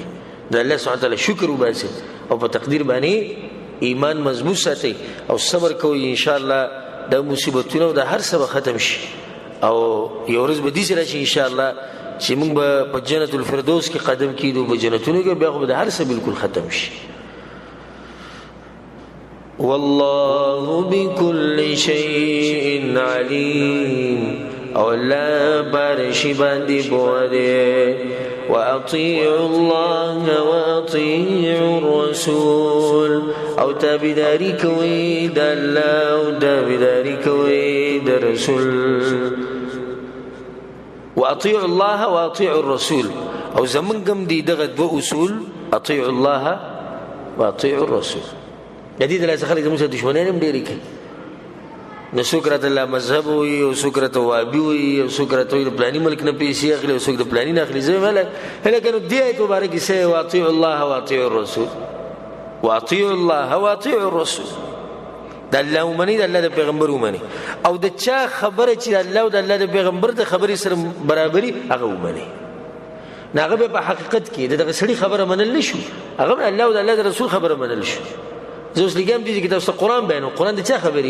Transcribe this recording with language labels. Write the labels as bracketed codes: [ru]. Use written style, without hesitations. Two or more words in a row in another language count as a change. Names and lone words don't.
[ps] د [ar] الله سبحانه تعالی [ps] شکر وباسئ او په تقدیر باندې ایمان مضبوط ساتئ او صبر کوئ. انشاءالله دا مصیبتونه او دا هر څه به ختم شي او یو ورځ به داسې راشي انشاءالله چې موږ به په جنت الفردوس کې قدم کیدو، په جنتونو کې بیا خو به د هر څه بالکل ختم شي. [ar] والله بكل شيء عليم، [ps] او الله بارشي باندې بوده. [ar] واطيعوا الله واطيعوا الرسول، [ps] او تابعداري کوي د الله او تابعداري کوي د رسول. [ar] واطيعوا الله واطيعوا الرسول، [ps] او زمونږم دي دغه دوه اصول، [ar] اطيعوا الله واطيعوا الرسول. [ps] د دې دلته خلک زموږ سره دښمنان هم ډېرې کوي، نو څوک راته الله مذهب وایي او څوک راته وهابي وایي او څوک راته وایي د پلاني ملک نه پیسې اخلي او څوک د پلاني نه اخلي. زه وایم هلکه نو دې آیت مبارک کې سه [ar] واطیعوا الله واطیعوا الرسول، واطیعوا الله واطیعوا الرسول. [ps] د الله ومني، د الله د پیغمبر ومني، او د چا خبره چې د الله او د الله د پیغمبر د خبرې سره برابري هغه ومني. نو هغه به په حقیقت کې دغه سړي خبره منل نه شو، هغه د الله او د الله د رسول خبره منل شو. زه اوس لګم دي چې تاسو قرآن بیانوم، قرآن د چا خبرې؟